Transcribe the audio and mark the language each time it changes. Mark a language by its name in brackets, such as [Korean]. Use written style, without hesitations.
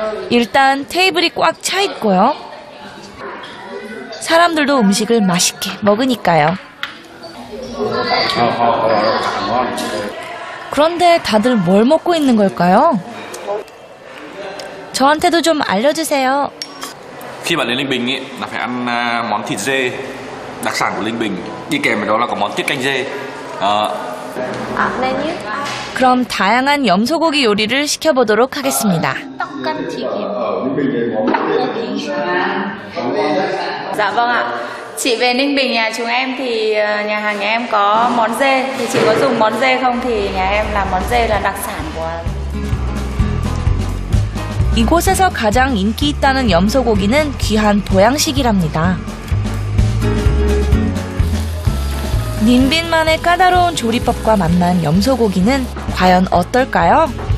[Korean] 일단 테이블이 꽉 차 있고요. 사람들도 음식을 맛있게 먹으니까요. 그런데 다들 뭘 먹고 있는 걸까요? 저한테도 좀 알려주세요. [Vietnamese] Khi bạn đến Ninh Bình ý, là phải ăn món thịt dê đặc sản của Ninh Bình. Đi kèm với đó là có món tiết canh dê. [Korean] 메뉴? 그럼 다양한 염소고기 요리를 시켜보도록 하겠습니다. Căn 튀김. [Vietnamese] Dạ vâng ạ. Chị về Ninh Bình nhà chúng em thì nhà hàng nhà em có món dê. Thì chị có dùng món dê không thì nhà em làm món dê là đặc sản của. [Korean] 이곳에서 가장 인기 있다는 염소고기는 귀한 보양식이랍니다. 닌빈만의 까다로운 조리법과 만난 염소고기는 과연 어떨까요?